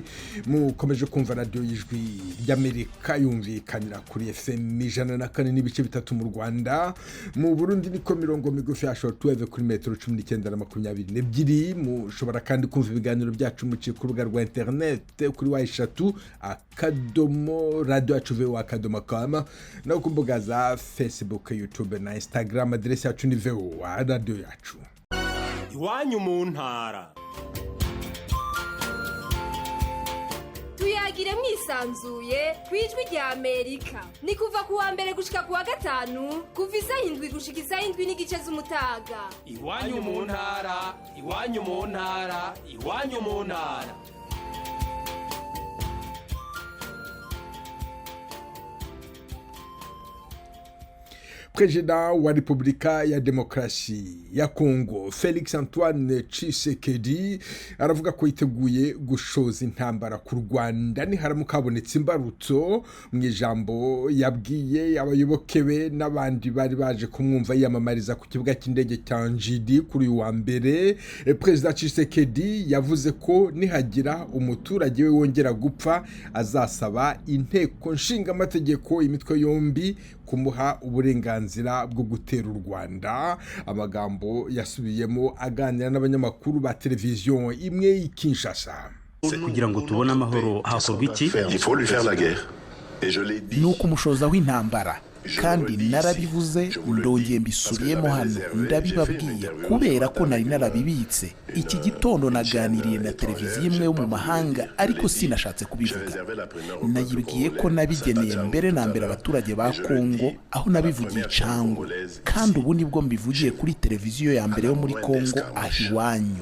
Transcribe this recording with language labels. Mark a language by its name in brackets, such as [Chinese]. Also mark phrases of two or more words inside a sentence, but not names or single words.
[Kinyarwanda] Mukomeje kumva radio y'Ijwi ry'Amerika yumvikanira kuri FM 104.3 mu Rwanda. Mu Burundi niko mirongo migufi ya shortwave kuri metero 19 na 22. Mushobora kandi kumva ibiganiro byacu mu rubuga rwa internet kuri wa3 akadomo radio @voa.com no ku mbuga za Facebook, YouTube na Instagram. Adresi yacu ni VOA radio yacu. [Rundi] Iwanyu mu ntara. Tuyagire mwisanzuye kwijwi rya Amerika. Ni kuva kuwa mbere gushika kuwa gatanu, kuva 7 gushika 7:30 z'umutaga. Iwanyu mu ntara, iwanyu mu ntara, iwanyu mu ntara. [Kinyarwanda] Perezida wa Repubulika ya Demokarasi ya Kongo Felix Antoine Tshisekedi aravuga ko yiteguye gushoza intambara ku Rwanda niharamuka habonetse imbarutso. Mu ijambo yabwiye abayoboke be n'abandi bari baje kumwumva yamamariza ku kibuga cy'indege cya Njidi kuri wa mbere, Perezida Tshisekedi yavuze ko nihagira umuturage we wongera gupfa azasaba inteko nshinga amategeko imitwe yombi kumuha uburenganzira bwo gutera u Rwanda. Amagambo yasubiyemo aganira n'abanyamakuru ba televiziyo imwe y'Kinshasa. Kugira ngo tubone amahoro hakorwa iki? [French] Il faut lui faire la guerre. Et je l'ai dit. [Kinyarwanda] Nuko umushoza w'intambara, kandi narabivuze ndongeye mbisubiyemo hano ndabibabwiye kubera ko nari narabibitse. Iki gitondo naganiriye na televiziyo imwe yo mu mahanga, ariko sinashatse kubivuga. Nayibwiye ko nabigeneye mbere na mbere abaturage ba Kongo, aho nabivugiye Cango, kandi ubu nibwo mbivugiye kuri televiziyo ya mbere yo muri Kongo ahiwanyu.